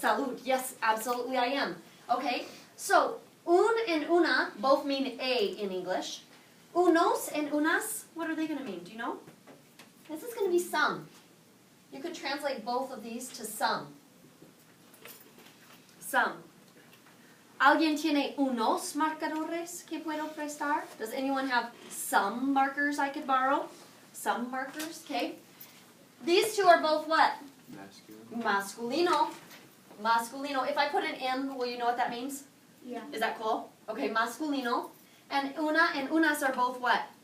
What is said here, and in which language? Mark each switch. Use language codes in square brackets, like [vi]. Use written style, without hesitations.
[es] Salud. [en] Yes, absolutely I am. Okay, so un and una both mean a in English. Unos and unas, what are they going to mean? Do you know? This is going to be some. You could translate both of these to some. Some. [es] ¿Alguien tiene unos marcadores que puedo prestar? [en] Does anyone have some markers I could borrow? Some markers, okay. These two are both what? Masculino. Masculino. If I put an M, will you know what that means? Yeah. Is that cool? Okay, masculino. And una and unas are both what?